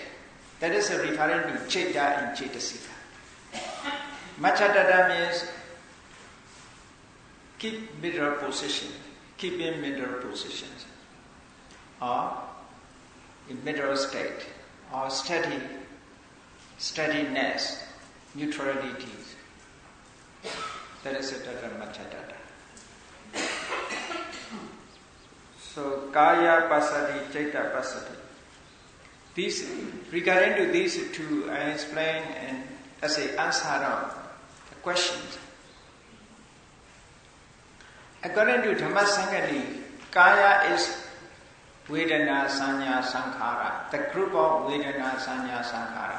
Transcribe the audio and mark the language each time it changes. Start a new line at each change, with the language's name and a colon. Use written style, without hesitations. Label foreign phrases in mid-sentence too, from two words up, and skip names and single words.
English: That is referring to Ceta and Cetasika. Machatata means keep middle position, keep in middle positions, or in middle state, or steadiness, neutrality. That is a
Pali: tatra machatata. So kaya pasati, ceta pasati.
English: Regarding to these two, I explain as an answer of the questions. According to Dhamma Sangani, kaya is
Pali: Vedana Sanya Sankhara,
English: the group of
Pali: Vedana Sanya Sankhara.